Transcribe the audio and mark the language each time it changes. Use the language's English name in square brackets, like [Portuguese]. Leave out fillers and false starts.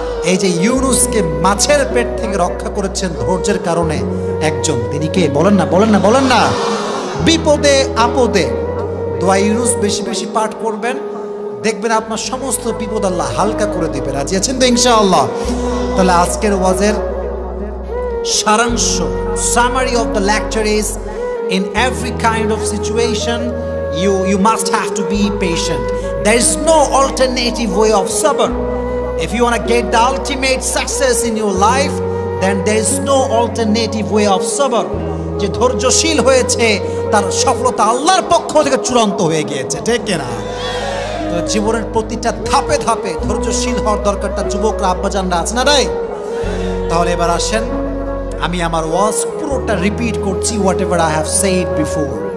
[Bangla] এই যে ইউনুসকে মাছের পেট থেকে রক্ষা করেছেন ধৈর্যের কারণে একজন, তিনি কে? বলেন না, বলেন না, বলেন না। বিপদে আপদে দোয়া ইউনুস বেশি বেশি পাঠ করবেন, দেখবেন আপনার সমস্ত বিপদ আল্লাহ হালকা করে দেবে। রাজি আছেন তো ইনশাআল্লাহ? তাহলে আজকের ওয়াজের সারাংশ, [English] summary of the lecture is, in every kind of situation you must have to be patient. There is no alternative way of sabr. If you want to get the ultimate success in your life, then there is no alternative way of sabr. [Bangla] যে ধৈর্যশীল হয়েছে তার সফলতা আল্লাহর পক্ষ থেকে চূড়ান্ত হয়ে গিয়েছে, ঠিক কিনা? তো জীবনের প্রতিটা ধাপে ধাপে ধৈর্যশীল হওয়ার দরকারটা যুবকরা, আব্বাজানরা আছে না নাই? তাহলে এবার আসেন, আমি আমার ওয়াজ পুরোটা রিপিট করছি, [English] Whatever I have said before.